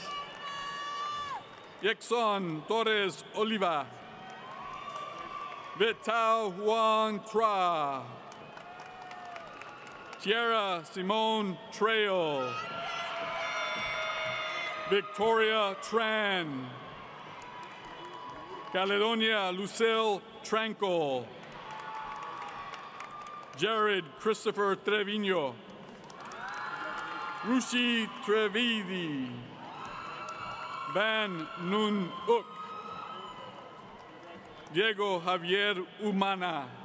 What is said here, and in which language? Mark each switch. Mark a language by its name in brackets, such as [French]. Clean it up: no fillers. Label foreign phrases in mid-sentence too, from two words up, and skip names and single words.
[English] Yexon Torres Oliva. Vital Juan Tra. Tierra Simone Trail. Victoria Tran. Caledonia Lucille Tranquil. Jared Christopher Trevino. Rushi Trevidi. Van Nun Uk. Diego Javier Humana.